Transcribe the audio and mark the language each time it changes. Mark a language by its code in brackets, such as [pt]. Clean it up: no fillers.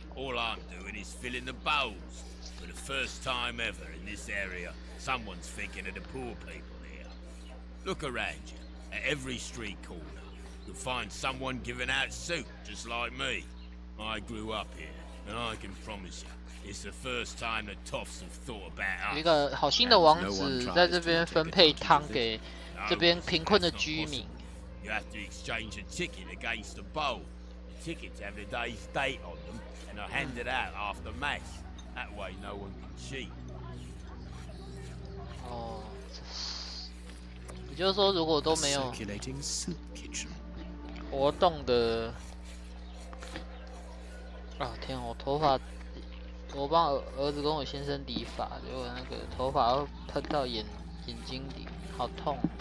[en] All I'm doing is filling the bowls. For the first time ever in this area, someone's thinking of the poor people here. Look around you. At every street corner, you'll find someone giving out soup just like me. I grew up here, and I can promise you, it's the first time the toffs have thought about us. [zh] 有一个好心的王子在这边分配汤给这边贫困的居民。 [en] You have to exchange a ticket against a bowl. The tickets have the day's date on them, and are handed out after mass. That way, no one can cheat. [zh] 哦，也就是说，如果都没有 [en] Circulating soup kitchen. [zh] 活动的，啊天啊，我头发，我帮儿子跟我先生理发，结果那个头发要喷到眼睛里，好痛。